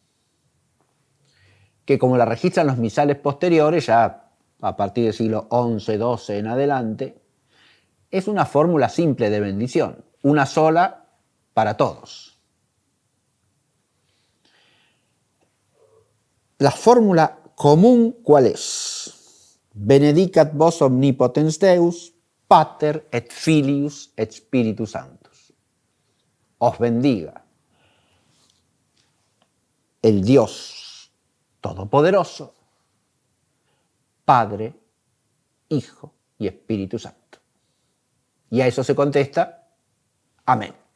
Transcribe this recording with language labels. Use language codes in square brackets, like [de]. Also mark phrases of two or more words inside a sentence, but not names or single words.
[es] que como la registran los misales posteriores, ya a partir del siglo XI, XII en adelante, es una fórmula simple de bendición, una sola para todos. La fórmula común, ¿cuál es? [la] Benedicat vos omnipotens Deus, Pater et Filius et Spiritus Sanctus. [es] Os bendiga el Dios Todopoderoso, Padre, Hijo y Espíritu Santo. Y a eso se contesta, amén.